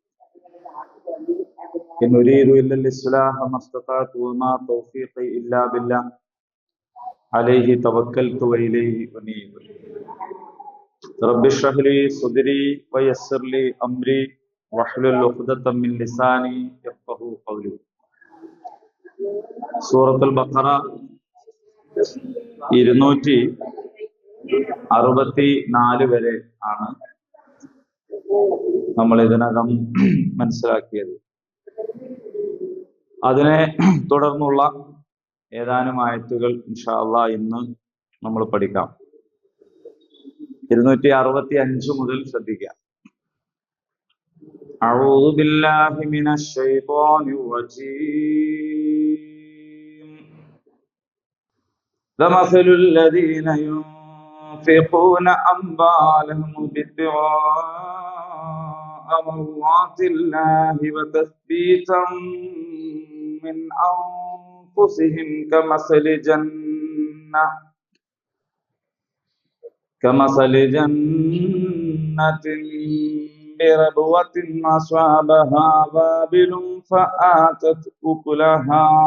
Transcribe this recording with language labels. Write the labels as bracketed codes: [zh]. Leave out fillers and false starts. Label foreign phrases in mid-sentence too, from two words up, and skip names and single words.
[ar] إن أريد إلا الإصلاح ما استطعت وما توفيقي إلا بالله عليه توكلت وإليه أنيب. رب اشرح لي صدري ويسر لي أمري واحلل عقدة من لساني يفقهوا قولي. [ml] സൂറത്തുൽ ബഖറ 264 വരെ ആണ് നമ്മൾ ഇതിനകം മനസ്സിലാക്കിയത്. അതിനെ തുടർന്നുള്ള ഏതാനും ആയത്തുകൾ [ar] إن شاء الله [ml] ഇന്ന് നമ്മൾ പഠിക്കാം. 265 മുതൽ ശ്രദ്ധിക്കാം. [ar] أعوذ بالله من الشيطان الرجيم. كمثل الذين ينفقون أموالهم ابتغاء مرضات الله وتثبيتا من أنفسهم كمثل جنة بربوة أصابها وابل فآتت أكلها